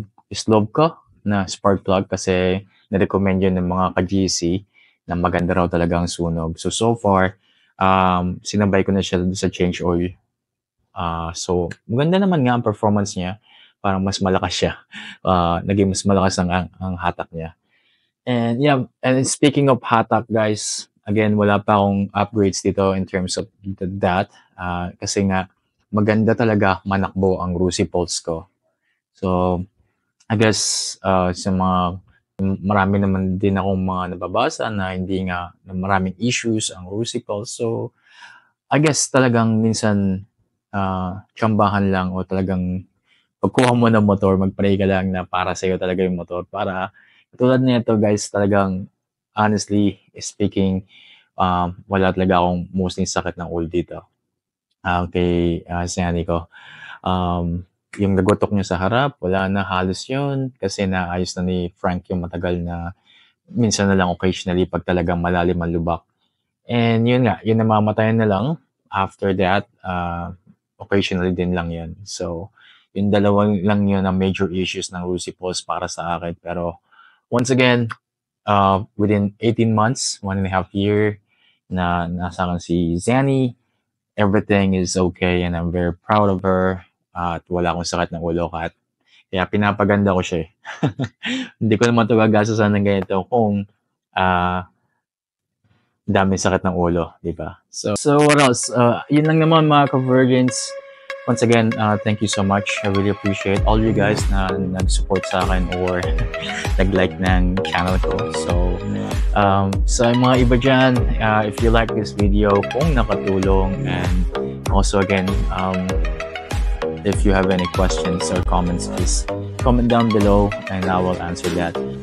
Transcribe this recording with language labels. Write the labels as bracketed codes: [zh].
[tl] Slovko na spark plug kasi na-recommend yun ng mga ka-GC na maganda raw talaga ang sunog. [en] So far, [tl] sinabay ko na siya sa change oil. So, maganda naman nga ang performance niya. Parang mas malakas siya. Naging mas malakas ang hatak niya. [en] And yeah, and speaking of hatak, guys, again, [tl] wala pa akong [en] upgrades [tl] dito [en] in terms of that. [tl] Kasi nga, maganda talaga manakbo ang Rusi Pulse ko. [en] So, I guess [tl] sa marami naman din akong mga nababasa na hindi nga na maraming issues ang Rusi Pulse. [en] So, I guess [tl] talagang minsan tsambahan lang o talagang pagkuha mo ng motor, mag-pray ka lang na para sa'yo talaga yung motor. Para tulad nito guys, talagang [en] honestly speaking, [tl] wala talaga akong mostly sakit ng ulo dito. Kay Siani ko. Yung nagotok niya sa harap, wala na halos yun kasi naayos na ni Frank yung matagal na minsan na lang [en] occasionally [tl] pag talagang malalim ang lubak. And yun nga, yun namamatayan na lang. [en] After that, [tl] occasionally din lang yun. So, yung dalawang lang yun ang [en] major issues [tl] ng Rusi Pulse para sa akin. [en] Pero once again, within 18 months, 1.5 year [tl] na nasa akin [en] si Zani, everything is okay and I'm very proud of her. [tl] At wala akong sakit ng ulo kaya pinapaganda ko siya eh. Hindi ko naman ito gagastusan ng ganito kung dami sakit ng ulo, di ba? [en] So what else? [tl] Yun lang naman mga ka-virgins. [en] once again, thank you so much. I really appreciate all you guys [tl] na nag-support sa akin [en] or [tl] nag-like ng channel ko. [en] So, [tl] sa mga iba dyan, [en] if you like this video, [tl] kung nakatulong, [en] and also again, if you have any questions or comments, please comment down below and I will answer that.